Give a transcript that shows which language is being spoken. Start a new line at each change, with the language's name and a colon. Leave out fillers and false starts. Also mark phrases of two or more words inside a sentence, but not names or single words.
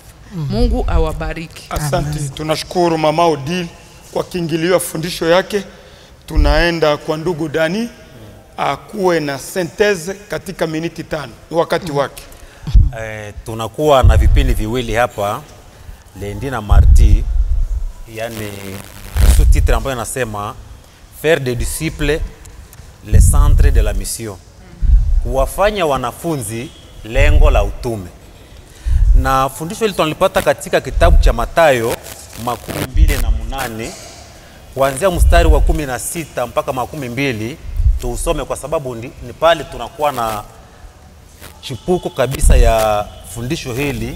Swahili: Mungu awabariki. Asante. Tunashukuru Mama Odile kwa kiingilio ya fundisho yake. Tunaenda kwa ndugu Dani akuwe na synthese katika miniti 5. Ni wakati wake. Tunakuwa na vipindi viwili hapa, lundi na mardi, yani sous-titre ambayo nasema
French: faire des disciples le centre de la mission.
Swahili: Kuwafanya wanafunzi lengo la utume. Na fundisho hili tunalipata katika kitabu cha Mathayo 28 kuanzia mstari wa 16 mpaka 22. Tuusome kwa sababu ni pale tunakuwa na chipuko kabisa ya fundisho hili.